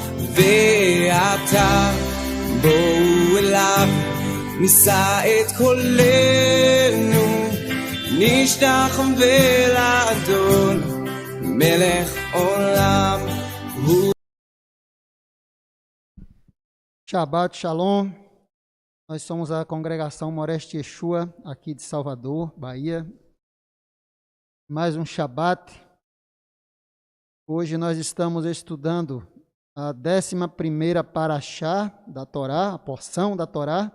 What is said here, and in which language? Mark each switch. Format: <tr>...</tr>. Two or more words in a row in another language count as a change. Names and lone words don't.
<he>ועתה בואו אליו, נישא את קולנו, נשתחווה לאדון, מלך עולם הוא. שבת שלום,</he> <pt>nós somos a congregação Moreste Yeshua, aqui de Salvador, Bahia. Mais um Shabbat. Hoje nós estamos estudando a 11ª Parashá da Torá, a porção da Torá.</pt>